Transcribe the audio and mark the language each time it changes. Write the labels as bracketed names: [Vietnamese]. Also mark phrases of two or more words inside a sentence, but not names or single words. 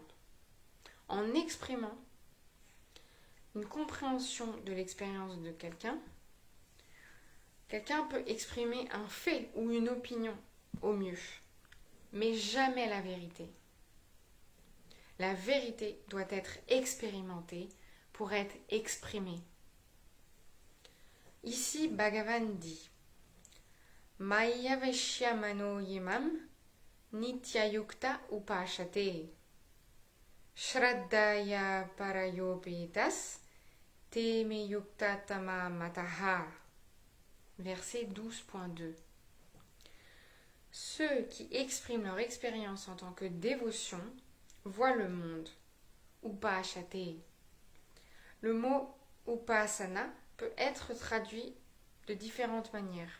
[French] En exprimant une compréhension de l'expérience de quelqu'un, quelqu'un peut exprimer un fait ou une opinion au mieux, mais jamais la vérité. La vérité doit être expérimentée pour être exprimée. Ici, Bhagavan dit [Sanskrit] मय्यावेश्य मनो यिमम् नित्ययुक्ता उपासते. श्रद्धया परयोपेतास् ते मे युक्त तमा मताः. [French] Verset 12.2. Ceux qui expriment leur expérience en tant que dévotion voient le monde. Upashate. Le mot upasana peut être traduit de différentes manières.